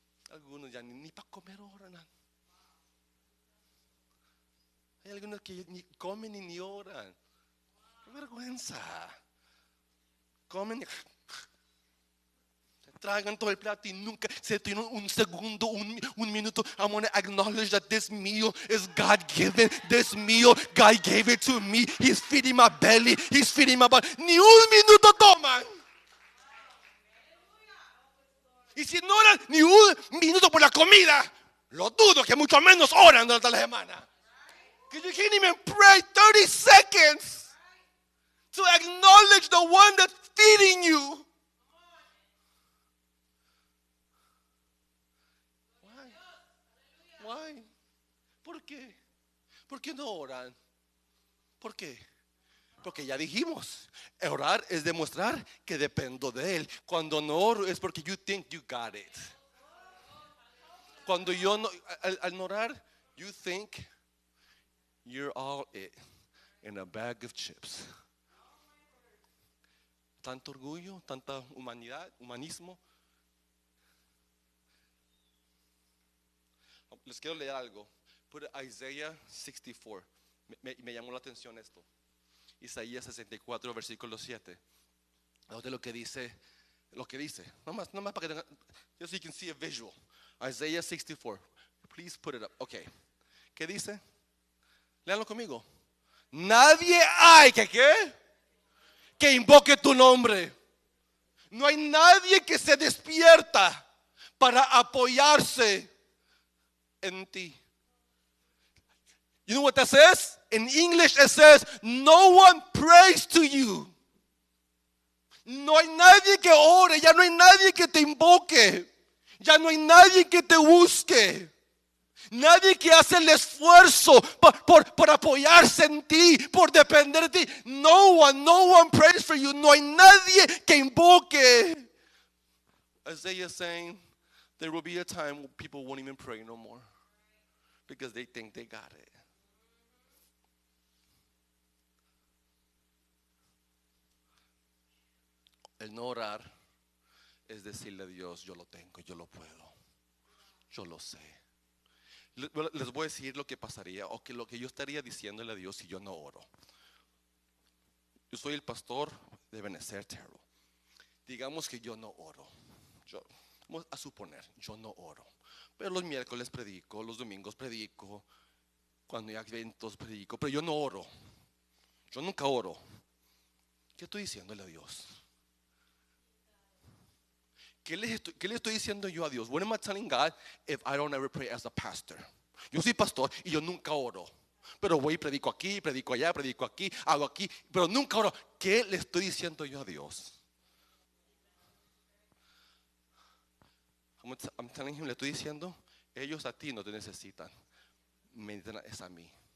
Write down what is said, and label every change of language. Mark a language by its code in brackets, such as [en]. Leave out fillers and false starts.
[es] Algunos ya ni para comer oran. Hay algunos que ni comen ni oran. ¡Qué vergüenza! Comen y tragan todo el plato y nunca se tienen un segundo, un minuto. [en] I want to acknowledge that this meal is God given. This meal, God gave it to me. He's feeding my belly. He's feeding my body. [es] Ni un minuto toman. Y si no oran ni un minuto por la comida, lo dudo que mucho menos oran durante la semana. [en] Because you can't even pray 30 seconds to acknowledge the one that's feeding you. Why? [es] ¿Por qué? ¿Por qué no oran? ¿Por qué? Porque ya dijimos, orar es demostrar que dependo de Él. Cuando no oro es porque [en] you think you got it. [es] Cuando yo no, al no orar, [en] you think you're all it in a bag of chips. [es] Tanto orgullo, tanta humanidad, humanismo. Les quiero leer algo. [en] Put Isaiah 64. [es] Me llamó la atención esto. Isaías 64, versículo 7. De lo que dice. No más para que tengan, [en] just so you can see a visual. Isaiah 64. Please put it up. Okay. [es] ¿Qué dice? Léanlo conmigo. Nadie hay que invoque tu nombre. No hay nadie que se despierta para apoyarse en ti. [en] You know what that says? In English it says, no one prays to you. [es] No hay nadie que ore, ya no hay nadie que te invoque, ya no hay nadie que te busque, nadie que hace el esfuerzo por apoyarse en ti, por depender de ti. [en] No one prays for you. [es] No hay nadie que invoque. [en] Isaiah is saying there will be a time when people won't even pray no more because they think they got it. [es] El no orar es decirle a Dios, yo lo tengo, yo lo puedo, yo lo sé. Les voy a decir lo que pasaría o que lo que yo estaría diciéndole a Dios si yo no oro. Yo soy el pastor de Benecer Terrell. Digamos que yo no oro. Vamos a suponer, yo no oro. Pero los miércoles predico, los domingos predico, cuando hay eventos predico, pero yo no oro. Yo nunca oro. ¿Qué estoy diciéndole a Dios? ¿Qué le estoy diciendo yo a Dios? [en] What am I telling God if I don't ever pray as a pastor? [es] Yo soy pastor y yo nunca oro. Pero voy y predico aquí, predico allá, predico aquí, hago aquí, pero nunca oro. ¿Qué le estoy diciendo yo a Dios? [en] I'm telling him, [es] le estoy diciendo, ellos a ti no te necesitan, me necesitan es a mí.